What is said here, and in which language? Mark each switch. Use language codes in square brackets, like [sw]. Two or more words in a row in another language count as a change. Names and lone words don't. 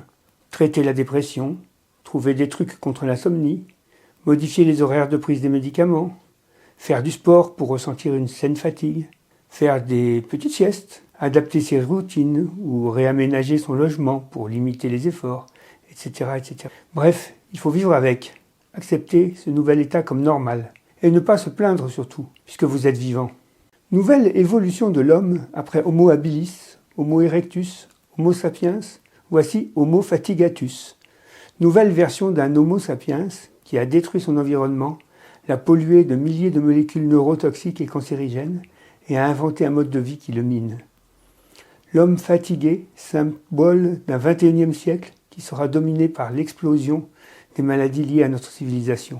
[fr] Traiter la dépression, trouver des trucs contre l'insomnie, modifier les horaires de prise des médicaments, faire du sport pour ressentir une saine fatigue, faire des petites siestes, adapter ses routines ou réaménager son logement pour limiter les efforts, etc., etc. Bref, il faut vivre avec, accepter ce nouvel état comme normal, et ne pas se plaindre surtout, puisque vous êtes vivant. Nouvelle évolution de l'homme après Homo habilis, Homo erectus, Homo sapiens, voici Homo fatigatus. Nouvelle version d'un Homo sapiens qui a détruit son environnement, l'a pollué de milliers de molécules neurotoxiques et cancérigènes et a inventé un mode de vie qui le mine. L'homme fatigué, symbole d'un XXIe siècle qui sera dominé par l'explosion des maladies liées à notre civilisation.